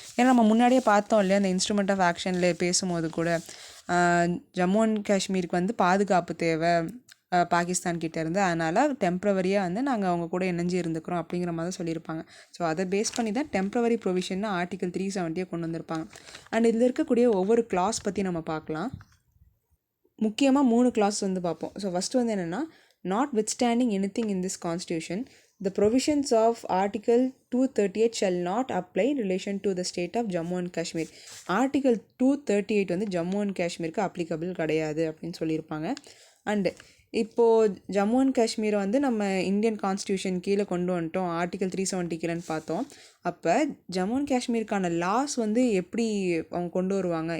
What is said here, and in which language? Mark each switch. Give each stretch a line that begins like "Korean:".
Tamil: ஏன்னா நம்ம முன்னாடியே பார்த்தோம் இல்லையா, அந்த இன்ஸ்ட்ருமெண்ட் ஆஃப் ஆக்ஷனில் பேசும்போது கூட ஜம்மு அண்ட் காஷ்மீருக்கு வந்து பாதுகாப்பு தேவை பாகிஸ்தான் கிட்டேருந்து, அதனால் டெம்ப்ரவரியாக வந்து நாங்கள் அவங்க கூட இணைஞ்சு இருந்துக்கிறோம் அப்படிங்கிற மாதிரி தான் சொல்லியிருப்பாங்க. ஸோ அதை பேஸ் பண்ணி தான் டெம்ப்ரவரி ப்ரொவிஷன் ஆர்டிகல் 370 கொண்டு வந்திருப்பாங்க. அண்ட் இதில் இருக்கக்கூடிய ஒவ்வொரு கிளாஸ் பற்றி நம்ம பார்க்கலாம். முக்கியமாக 3 கிளாஸ் வந்து பார்ப்போம். ஸோ ஃபஸ்ட்டு வந்து என்னென்னா,
English: Not withstanding anything in this constitution, The provisions of Article 238 shall not apply in relation to the state of Jammu and Kashmir.
Tamil: Article 238 வந்து ஜம்மு அண்ட் காஷ்மீருக்கு அப்ளிகபிள் கிடையாது அப்படின்னு சொல்லியிருப்பாங்க. அண்டு இப்போது ஜம்மு அண்ட் காஷ்மீரை வந்து நம்ம இந்தியன் கான்ஸ்டியூஷன் கீழே கொண்டு வந்துட்டோம், ஆர்டிகல் 370 கீழேன்னு பார்த்தோம். அப்போ ஜம்மு அண்ட் காஷ்மீருக்கான லாஸ் வந்து எப்படி அவங்க கொண்டு வருவாங்க?